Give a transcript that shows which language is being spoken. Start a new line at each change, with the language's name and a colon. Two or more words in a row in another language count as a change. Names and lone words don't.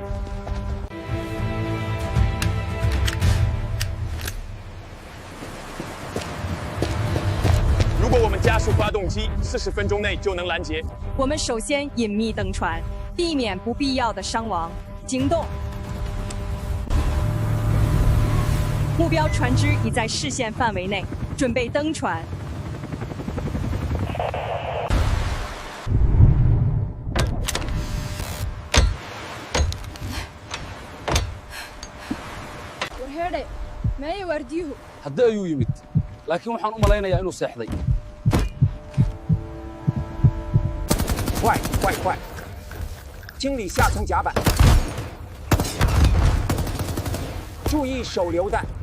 Chinese: 如果我们加速发动机，40分钟内就能拦截。我们首先隐秘登船，避免不必要的伤亡。惊动！目标船只已在视线范围内，准备登船。
Somali: haddii ayuu yimid laakiin waxaan u malaynayaa inuu seexday
Chinese: 快快快！清理下层甲板，注意手榴弹。